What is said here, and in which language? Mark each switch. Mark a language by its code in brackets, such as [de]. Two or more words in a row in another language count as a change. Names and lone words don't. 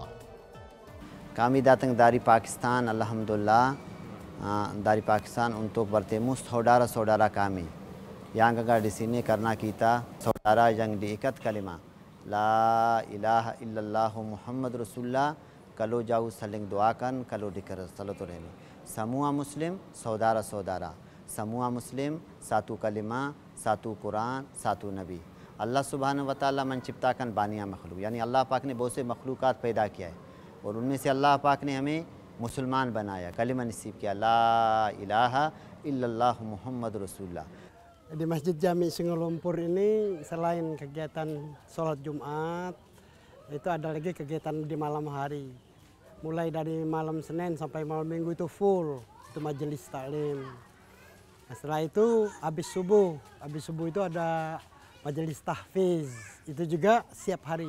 [id] Kami datang dari Pakistan, Alhamdulillah, dari Pakistan untuk bertemu saudara-saudara kami yang ada di sini karena kita saudara yang diikat kalimat [ar] لا إله إلا الله محمد رسول الله. [id] Kalau jauh saling doakan, kalau dikir salaturahmi. Semua Muslim saudara-saudara. Semua Muslim satu kalimat, satu Quran, satu Nabi. [ar] الله سبحانه وتعالى [id] menciptakan banyak makhluk. [ur] یعنی اللہ پاک نے بہت سے مخلوقات پیدا کیا ہے اور ان میں سے اللہ پاک نے ہمیں مسلمان بنایا، کلمہ نصیب کیا [ar] لا إله إلا الله محمد رسول الله. [id] Di Masjid Jami Sungai Lumpur ini selain kegiatan sholat Jumat, itu ada lagi kegiatan di malam hari. Mulai dari malam Senin sampai malam Minggu itu full, itu majelis taklim. Nah, setelah itu habis subuh itu ada majelis tahfiz, itu juga setiap hari.